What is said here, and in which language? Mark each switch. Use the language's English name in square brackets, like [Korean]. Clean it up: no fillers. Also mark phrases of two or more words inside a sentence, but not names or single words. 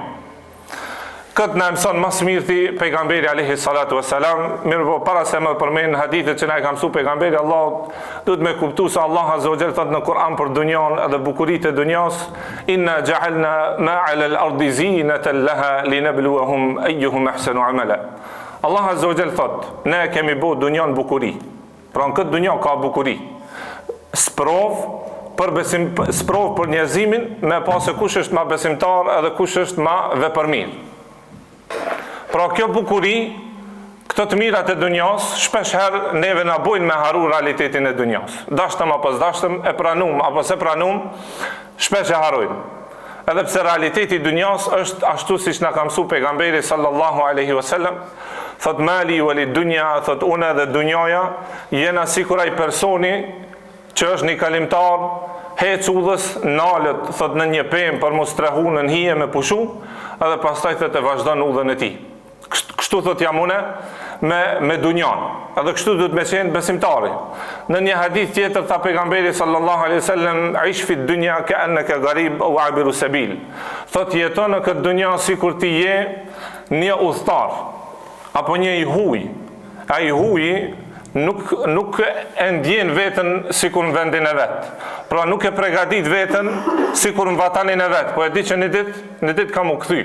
[Albanian] Këtë në mëson mas mirëti pejgamberi [Arabic] عليه الصلاة والسلام, [Albanian] mirë po para se më përmen hadithet që na e ka mësu pejgamberi Allah, duhet me kuptu se Allah [Arabic] عز وجل [Albanian] thot në Kur'an për dunjan edhe bukuritë e dunjas, [Arabic] إنا جعلنا ما على الأرض زينة لها لنبلوهم أيهم أحسن عملا. [Albanian] Allah [Arabic] عز وجل [Albanian] thot, ne kemi bo dunjan bukuri. Pra në këtë dunjan ka bukuri. Sprov për njerëzimin me pa se kush është ma besimtar edhe kush është ma vepërmir. Pra kjo bukuri, këto të mirat e dunjas, shpesh herë neve na bojnë me haru realitetin e dunjas. Dashtëm apo s'dashtëm, e pranum apo se pranum, shpesh e harujmë. Edhe pse realiteti i dunjas është ashtu siç na ka mësuar pejgamberi [Arabic] صلى الله عليه وسلم, [Albanian] thot [Arabic] مالي وللدنيا, [Albanian] thot unë dhe dunjaja jena sikur ai personi që është një kalimtar, hec udhës, nalët, thot në një pemë për mos trehu në hije me pushu, edhe pastaj thot e vazhdon udhën e tij. Kështu thot jam une me dunjan, edhe kështu duhet me qenë besimtari. Në një hadith tjetër tha pejgamberi [Arabic] صلى الله عليه وسلم, عش في الدنيا كأنك غريب أو عابر سبيل. [Albanian] Thot jeton në këtë dunja sikur ti je një udhëtar apo një i huj. Ai huji nuk e ndjen veten sikur në vendin e vet. Pra nuk e përgatit veten sikur në vatanin e vet, po e di që në ditë ka mu kthy.